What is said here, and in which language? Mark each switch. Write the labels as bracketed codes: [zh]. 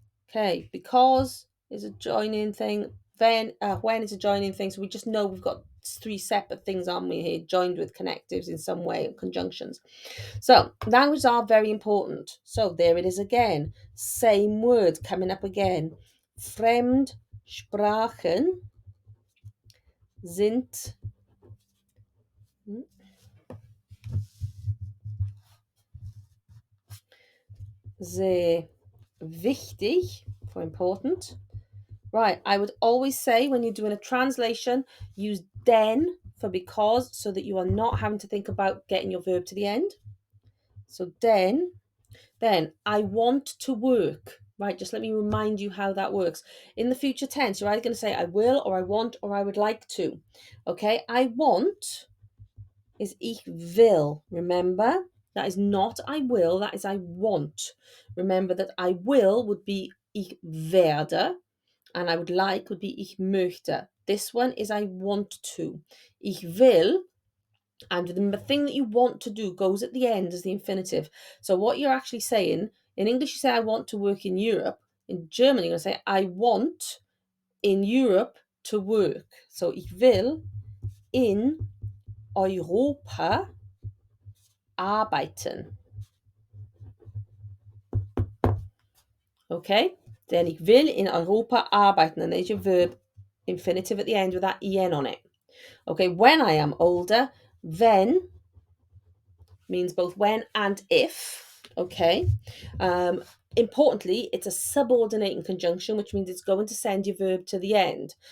[en] Okay, because is a joining thing. Then when is a joining thing. So we just know we've got 3 separate things, aren't we, here, joined with connectives in some way, conjunctions. So languages are very important. So there it is again. Same word coming up again. [de] Fremdsprachen sind sehr wichtig, [en] for important. Right, I would always say when you're doing a translation, use den for because, so that you are not having to think about getting your verb to the end. So den, then I want to work. Right, just let me remind you how that works. In the future tense, you're either going to say I will, or I want, or I would like to. Okay, I want is [de] ich will. [en] Remember, that is not I will, that is I want. Remember that I will would be [de] ich werde, [en] and I would like would be [de] ich möchte. [en] This one is I want to. [de] Ich will, [en] and the thing that you want to do goes at the end as the infinitive. So what you're actually saying, in English you say I want to work in Europe. In German you're going to say I want in Europe to work. [de] So ich will in Europa arbeiten. [en] Okay? Then [de] ich will in Europa arbeiten. [en] And there's your verb infinitive at the end with that en on it. Okay, when I am older, then means both when and if. Okay. Importantly, it's a subordinating conjunction, which means it's going to send your verb to the end.